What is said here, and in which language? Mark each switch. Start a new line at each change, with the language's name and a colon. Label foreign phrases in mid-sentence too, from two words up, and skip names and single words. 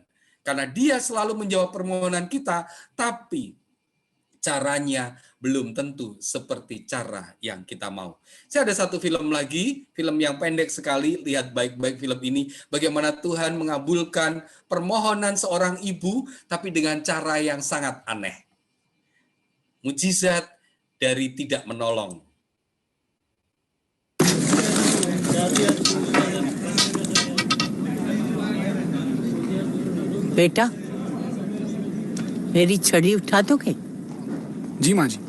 Indonesian: Karena dia selalu menjawab permohonan kita, tapi caranya belum tentu seperti cara yang kita mau. Saya ada satu film lagi, film yang pendek sekali, lihat baik-baik film ini, bagaimana Tuhan mengabulkan permohonan seorang ibu, tapi dengan cara yang sangat aneh. Mujizat dari tidak menolong.
Hindi: बेटा मेरी छड़ी उठा दोगे? जी माँ जी।